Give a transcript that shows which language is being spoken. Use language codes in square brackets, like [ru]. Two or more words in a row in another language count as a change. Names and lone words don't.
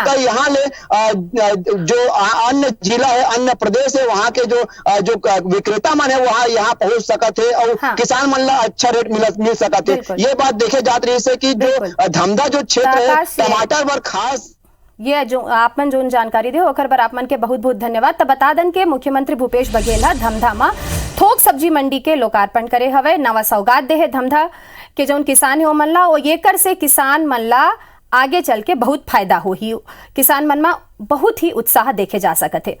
[hne] तो यहाँ ले जो अन्य जिला है, अन्य प्रदेश है, वहाँ के जो विक्रेता मन है वहाँ यहाँ पहुंच सकत है और हाँ। किसान मन ला अच्छा रेट मिल सकत है। बिल्कुल। ये बात देखे जात रही है कि जो बिल्कुल। धमधा जो क्षेत्र है आकाश, टमाटर पर खास ये जो आपमन जो जानकारी दे ओकर बर आपमन के बहुत बहुत धन्यवाद। तब बता दन के मुख्यमंत्री भूपेश बघेल हा धमधा थोक सब्जी मंडी के लोकार्पण करे हवे, नवा सौगात दे है धमधा के जौन किसान है ओमन ला, और येकर से किसान मन ला आगे चल के बहुत फायदा हो ही, किसान मन में बहुत ही उत्साह देखे जा सकत है।